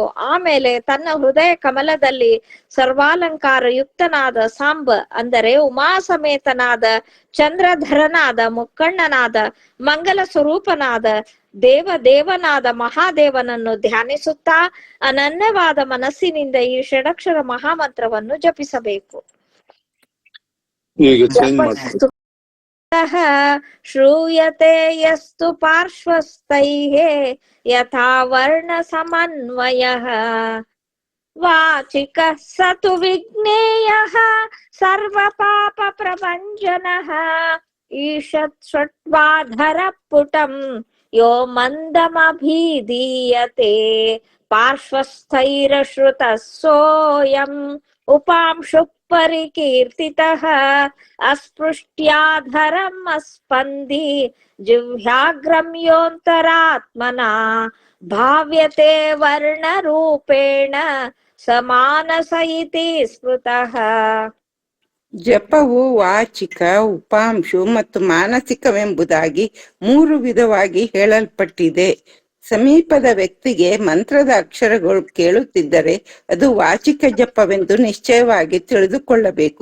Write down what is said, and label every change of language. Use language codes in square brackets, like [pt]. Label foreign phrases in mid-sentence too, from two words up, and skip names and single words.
[kn] ಆಮೇಲೆ ತನ್ನ ಹೃದಯ ಕಮಲದಲ್ಲಿ ಸರ್ವಾಲಂಕಾರ ಯುಕ್ತನಾದ ಸಾಂಬ ಅಂದರೆ ಉಮಾ ಸಮೇತನಾದ ಚಂದ್ರಧರನಾದ ಮುಕ್ಕಣ್ಣನಾದ ಮಂಗಲ ಸ್ವರೂಪನಾದ ದೇವನಾದ ಮಹಾದೇವನನ್ನು ಧ್ಯಾನಿಸುತ್ತಾ ಅನನ್ಯವಾದ ಮನಸ್ಸಿನಿಂದ ಈ ಷಡಕ್ಷರ ಮಹಾಮಂತ್ರವನ್ನು ಜಪಿಸಬೇಕು. [sa] ಶ್ರೂಯತೆ ಯಸ್ತು ಪಾರ್ಶ್ವಸ್ಥೈಃ ಯಥಾ ವರ್ಣ ಸಮನ್ವಯಃ ವಾಚಿಕಃ ಸತು ವಿಜ್ಞೇಯಃ ಸರ್ವ ಪಾಪ ಪ್ರಭಂಜನಃ ಈಶತ್ ಷಟ್ವಾಧರ ಪುಟಂ ಯೋ ಮಂದಮಭಿಧೀಯತೆ ಪಾರ್ಶ್ವಸ್ಥೈರಶ್ರುತಃ ಸೋಯಂ ಉಪಾಂಶು ಪರಿಕೀರ್ತಿತಃ ಅಸ್ಪೃಷ್ಟ್ಯಾಧರಂ ಅಸ್ಪಂದಿ ಜಿಹ್ವಾಗ್ರಂ ಯೋಂತರಾತ್ಮನಾ ಭಾವ್ಯತೆ ವರ್ಣರೂಪೇಣ ಸಮಾನಸ ಇತಿ ಸ್ಮೃತಃ. [kn] ಜಪವು ವಾಚಿಕ, ಉಪಾಂಶು ಮತ್ತು ಮಾನಸಿಕವೆಂಬುದಾಗಿ 3 ವಿಧವಾಗಿ ಹೇಳಲ್ಪಟ್ಟಿದೆ. ಸಮೀಪದ ವ್ಯಕ್ತಿಗೆ ಮಂತ್ರದ ಅಕ್ಷರಗಳು ಕೇಳುತ್ತಿದ್ದರೆ ಅದು ವಾಚಿಕ ಜಪವೆಂದು ನಿಶ್ಚಯವಾಗಿ ತಿಳಿದುಕೊಳ್ಳಬೇಕು.